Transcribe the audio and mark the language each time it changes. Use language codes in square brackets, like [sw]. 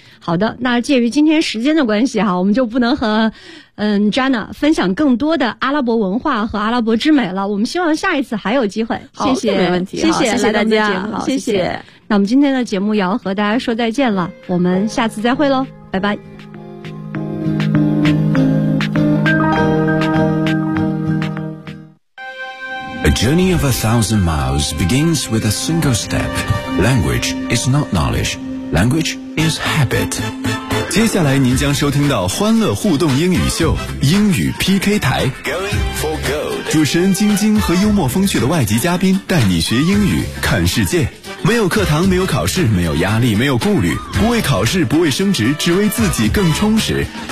[zh] 好的，那介于今天时间的关系哈，我们就不能和Jana 分享更多的阿拉伯文化和阿拉伯之美了，我们希望下一次还有机会。好，谢谢，没问题，谢谢，谢谢大家，好，谢谢。那我们今天的节目也要和大家说再见了，我们下次再会咯，拜拜。 [en] A journey of 1,000 miles begins with a single step. Language is not knowledge. Language is habit. [zh] 接下来您将收听到欢乐互动英语秀英语 PK 台。 [en] Going for gold. [zh] 主持人晶晶和幽默风趣的外籍嘉宾带你学英语看世界。没有课堂，没有考试，没有压力，没有顾虑，不为考试，不为升职，只为自己更充实。